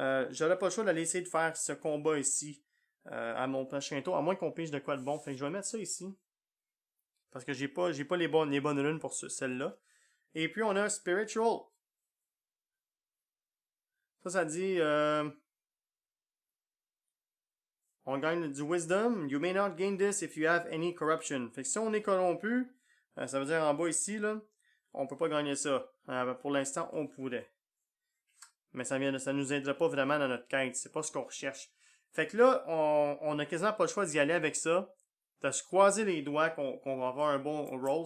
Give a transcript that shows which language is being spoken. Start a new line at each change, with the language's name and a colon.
French: J'aurais pas le choix d'aller essayer de faire ce combat ici à mon prochain tour, à moins qu'on pige de quoi de bon. Fait que je vais mettre ça ici. Parce que j'ai pas les bonnes runes pour celle-là. Et puis on a Spiritual. Ça dit on gagne du Wisdom.
English: You may not gain this if you have any corruption.
French: Fait que si on est corrompu, ça veut dire en bas ici, là, on peut pas gagner ça. Pour l'instant, on pourrait. Mais ça nous aidera pas vraiment dans notre quête. C'est pas ce qu'on recherche. Fait que là, on a quasiment pas le choix d'y aller avec ça. De se croiser les doigts qu'on va avoir un bon roll.